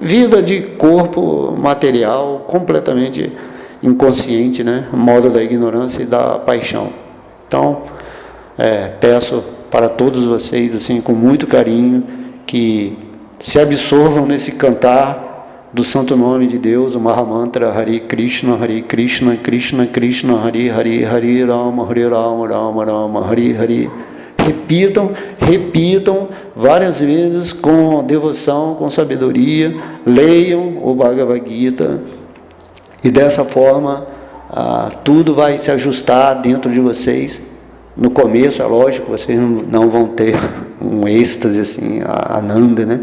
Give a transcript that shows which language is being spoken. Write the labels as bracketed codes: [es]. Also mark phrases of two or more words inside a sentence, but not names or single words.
[pt] vida de corpo material completamente inconsciente, né? Modo da ignorância e da paixão. Então, peço para todos vocês, assim, com muito carinho, que se absorvam nesse cantar do santo nome de Deus, o Mahamantra [sa] Hare Krishna, Krishna Krishna, Hare Hare, Hare Rama, Rama Rama, Hare Hare. [pt] Repitam várias vezes com devoção, com sabedoria, leiam o Bhagavad Gita, e dessa forma tudo vai se ajustar dentro de vocês. No começo, é lógico, vocês não vão ter um êxtase assim, ananda, né?